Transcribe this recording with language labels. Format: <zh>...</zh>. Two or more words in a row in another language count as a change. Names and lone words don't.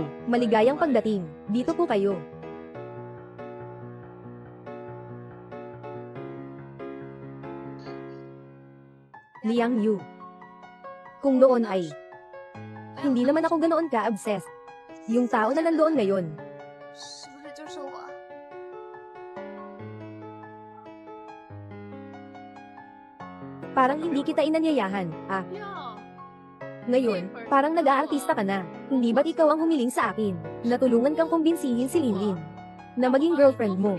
<tl>Maligayang pagdating. Dito po kayo. Liang Yu. Kung noon ay, hindi naman ako ganoon ka-obsessed. Yung tao na nandoon ngayon,</tl> <zh>是不是就是我？</zh> <tl>parang hindi kita inanyayahan, ah. Ngayon, parang nag-aartista ka na. Hindi ba't ikaw ang humiling sa akin? Natulungan kang kumbinsihin si Linlin na maging girlfriend mo.</tl>